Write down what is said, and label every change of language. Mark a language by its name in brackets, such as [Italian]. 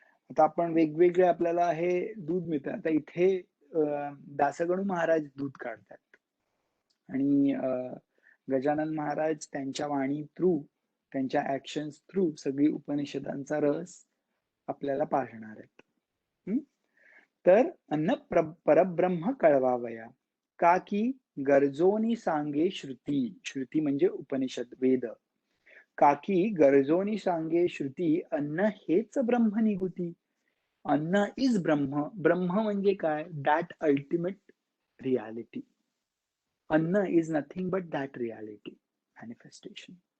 [Marathi] आता आपण वेगवेगळे, आपल्याला हे दूध मिळतं. आता इथे दासगणू महाराज दूध काढतात आणि गजानन महाराज त्यांच्या वाणी थ्रू, त्यांच्या ऍक्शन्स थ्रू सगळी उपनिषदांचा रस आपल्याला पाहणार आहेत. हं? तर अन्न परब्रह्म कळवावया. का की गरजोनी सांगे श्रुती. श्रुती म्हणजे उपनिषद, वेद. का की गरजोनी सांगे श्रुती, अन्न हेच ब्रह्म निघुती. [English] अन्न इज ब्रह्म. [Marathi] ब्रह्म म्हणजे काय? [English] That ultimate reality. अन्न is nothing but that reality manifestation.